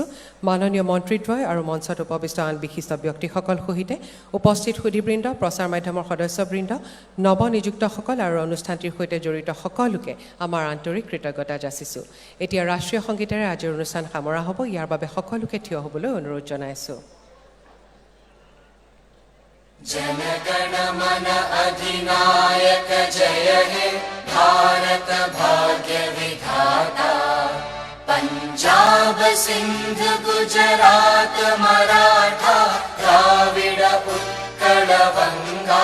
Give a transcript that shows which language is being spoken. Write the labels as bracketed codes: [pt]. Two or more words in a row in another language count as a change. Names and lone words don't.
[as] মাননীয় মন্ত্ৰীদ্বয় আৰু মঞ্চত উপবিষ্ট আন বিশিষ্ট ব্যক্তিসকল সহিতে উপস্থিত সুধীবৃন্দ, প্ৰচাৰ মাধ্যমৰ সদস্যবৃন্দ, নৱনিযুক্তসকল আৰু অনুষ্ঠানটিৰ সৈতে জড়িত সকলোকে আমাৰ আন্তৰিক কৃতজ্ঞতা যাচিছোঁ। এতিয়া ৰাষ্ট্ৰীয় সংগীতেৰে আজিৰ অনুষ্ঠান সামৰা হ'ব। ইয়াৰ বাবে সকলোকে থিয় হ'বলৈ অনুৰোধ জনাইছোঁ। [bn] জনগণমন অধিনায়ক জয় হে ভারত ভাগ্য বিধাতা। পাঞ্জাব সিন্ধু গুজরাট মারাঠা দ্রাবিড় উৎকল বঙ্গ।